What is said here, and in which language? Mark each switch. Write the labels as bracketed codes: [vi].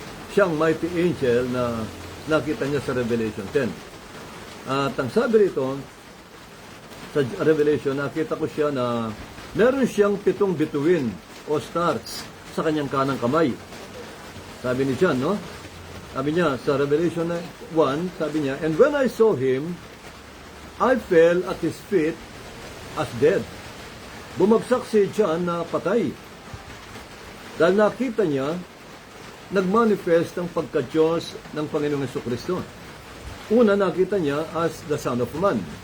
[tl] Siya ang mighty angel na nakita niya sa Revelation 10. At ang sabi rito, sa Revelation, nakita ko siya na meron siyang 7 bituin o stars sa kanyang kanang kamay. Sabi ni John, no? Sabi niya, sa Revelation 1, sabi niya, [en] and when I saw him, I fell at his feet as dead. [tl] Bumagsak si John na patay. Dahil nakita niya, nagmanifest ang pagka-Diyos ng Panginoong Jesucristo. Una, nakita niya [en] as the Son of Man.